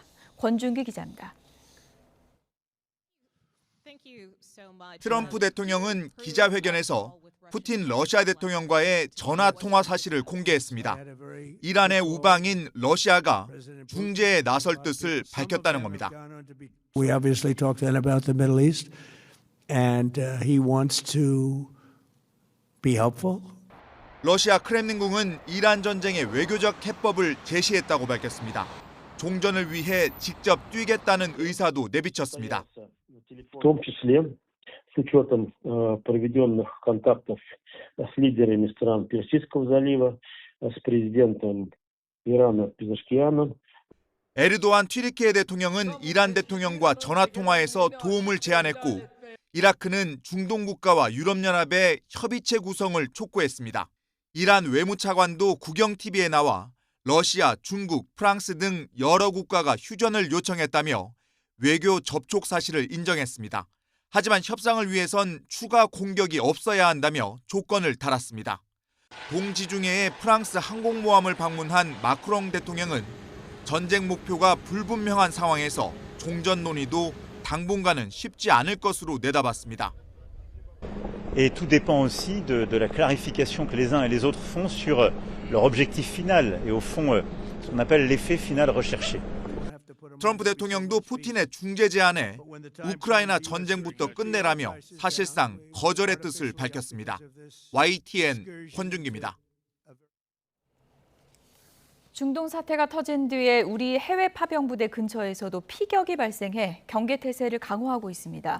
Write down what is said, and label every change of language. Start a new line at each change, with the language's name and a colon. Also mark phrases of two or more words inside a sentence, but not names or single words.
Korean: 권준기 기자입니다. 트럼프 대통령은 기자회견에서 푸틴 러시아 대통령과의 전화 통화 사실을 공개했습니다. 이란의 우방인 러시아가 중재에 나설 뜻을 밝혔다는 겁니다.
English: We obviously talked then about the Middle East, and he wants to be helpful.
Korean: 러시아 크렘린궁은 이란 전쟁의 외교적 해법을 제시했다고 밝혔습니다. 종전을 위해 직접 뛰겠다는 의사도 내비쳤습니다.
Russian: В том числе с учетом проведенных контактов с лидерами стран Персидского залива, с президентом Ирана Пезешкианом.
Korean: 에르도안 튀르키예 대통령은 이란 대통령과 전화통화에서 도움을 제안했고 이라크는 중동 국가와 유럽연합의 협의체 구성을 촉구했습니다. 이란 외무차관도 국영TV에 나와 러시아, 중국, 프랑스 등 여러 국가가 휴전을 요청했다며 외교 접촉 사실을 인정했습니다. 하지만 협상을 위해선 추가 공격이 없어야 한다며 조건을 달았습니다. 동지중해의 프랑스 항공모함을 방문한 마크롱 대통령은 전쟁 목표가 불분명한 상황에서 종전 논의도 당분간은 쉽지 않을 것으로 내다봤습니다.
French: Et tout dépend aussi de la clarification que les uns et les autres font sur leur objectif final et au fond ce qu'on appelle l'effet final recherché.
Korean: 트럼프 대통령도 푸틴의 중재 제안에 우크라이나 전쟁부터 끝내라며 사실상 거절의 뜻을 밝혔습니다. YTN 권준기입니다. 중동 사태가 터진 뒤에 우리 해외 파병부대 근처에서도 피격이 발생해 경계태세를 강화하고 있습니다.